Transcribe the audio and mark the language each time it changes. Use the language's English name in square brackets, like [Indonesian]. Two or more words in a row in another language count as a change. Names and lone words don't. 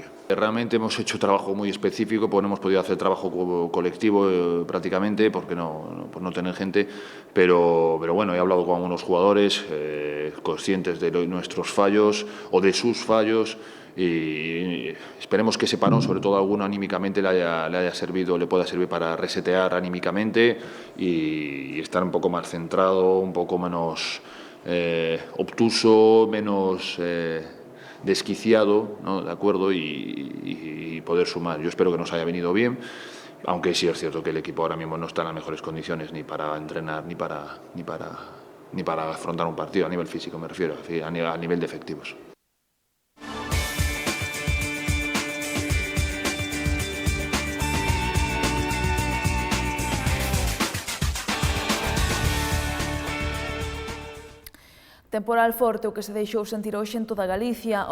[Spanish] Realmente hemos hecho trabajo muy específico, pues no hemos podido hacer trabajo colectivo prácticamente por no tener gente, pero bueno, he hablado con algunos jugadores conscientes de nuestros fallos o de sus fallos y esperemos que ese parón, sobre todo a alguno anímicamente, le haya servido, le pueda servir para resetear anímicamente y estar un poco más centrado, un poco menos obtuso, menos desquiciado, ¿no? ¿De acuerdo? Y poder sumar. Yo espero que nos haya venido bien, aunque sí es cierto que el equipo ahora mismo no está en las mejores condiciones ni para entrenar ni para afrontar un partido a nivel físico, me refiero, a nivel de efectivos. [Galician] Temporal forte o que se deixou sentir hoxe en toda Galicia.